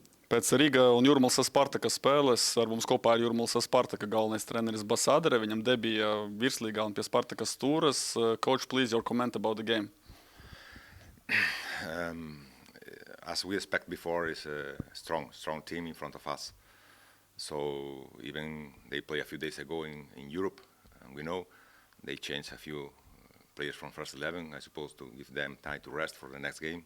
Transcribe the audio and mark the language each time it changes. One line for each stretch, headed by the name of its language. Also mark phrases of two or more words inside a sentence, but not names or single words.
Latvian: Pēc Riga un Jūrmālas Spartaka spēles ar mums kopā ir Jūrmālas Spartaka galvenais treneris Basadre. Viņam debija virslīgā un pie Spartakas stūras.
English: Coach, please, your comment about the game. As we expect before, is a strong team in front of us. So even they played a few days ago in Europe, and we know they changed a few players from first 11, I suppose, to give them time to rest for the next game.